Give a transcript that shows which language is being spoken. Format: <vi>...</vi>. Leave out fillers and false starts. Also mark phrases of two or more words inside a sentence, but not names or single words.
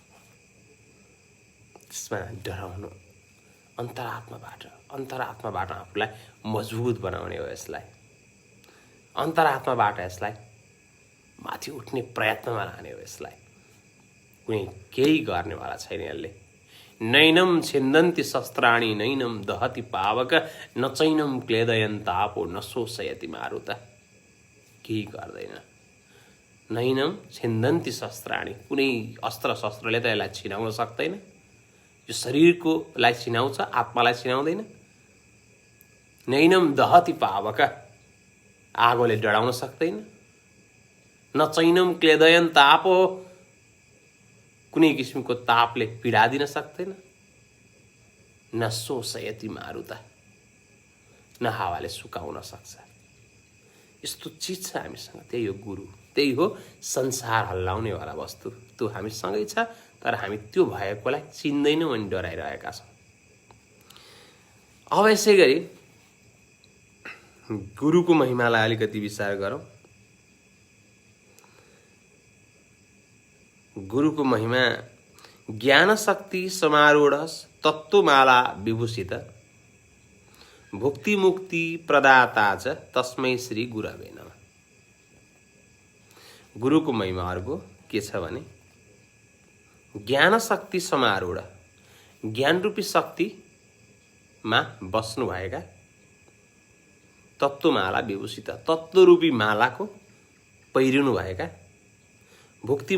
<ne>त्यसमा डराउनु अन्तरात्माबाट आफूलाई मजबुत बनाउने हो। यसलाई अन्तरात्माबाट यसलाई माथि उठ्ने प्रयत्नमा लाने हो। यसलाई कुनै केही गर्नेवाला छैन यसले।</ne> <sa>नैनम छिन्दन्ति शस्त्राणि नैनम दहति पावक न चैनम क्लेदयन्तापो न शोषयति मारुत। केही गर्दैन। नैनम छिन्दन्ति शस्त्राणि,</sa> <ne>कुनै अस्त्र शस्त्रले त यसलाई छिनाउन सक्दैन। यो शरीरको लाई छिनाउँछ, आत्मालाई छिनाउँदैन।</ne> <sa>नैनम दहति पावक,</sa> <ne>आगोले डढाउन सक्दैन।</ne> <sa>न चैनम क्लेदयन तापो,</sa> <ne>कुनै किसिमको तापले पीडा दिन सक्दैन।</ne> <sa>न शोषयति मारुता,</sa> <ne>न हावाले सुकाउन सक्छ। यस्तो चिज छ हामीसँग। त्यही हो गुरु, त्यही हो संसार हल्लाउनेवाला वस्तु। त्यो हामीसँगै छ, तर हामी त्यो भएकोलाई चिन्दैनौँ अनि डराइरहेका छौँ। अब यसै गरी गुरुको महिमालाई अलिकति विचार गरौँ। गुरुको महिमा</ne> <sa>ज्ञान शक्ति समारूढ तत्त्वमाला विभूषित भुक्ति मुक्ति प्रदाता च तस्मै श्री गुरवे नमः।</sa> <ne>गुरुको महिमा अर्को के छ भने</ne> <sa>ज्ञान शक्ति समारूढ,</sa> <ne>ज्ञान रूपी शक्तिमा बस्नुभएका,</ne> <sa>तत्त्वमाला विभूषित,</sa> <ne>तत्त्वरूपी मालाको पहिरिनु भएका, भुक्ति</ne>